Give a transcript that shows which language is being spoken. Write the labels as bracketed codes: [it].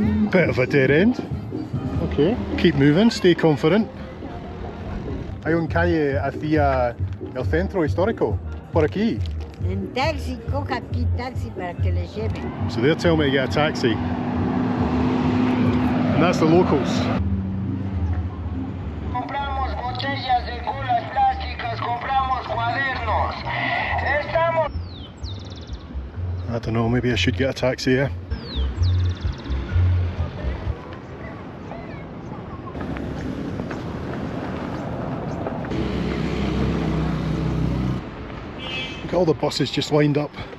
[en] Bit of a dead end. Okay. Keep moving, stay confident. [es] Hay un calle hacia el centro histórico. Por aquí. En taxi, coja aquí taxi para que le lleven. [en] So they're telling me to get a taxi. And that's the locals. [es] Compramos botellas de colas plásticas, compramos cuadernos. Estamos... [en] I don't know, maybe I should get a taxi, yeah? Look at all the buses just lined up.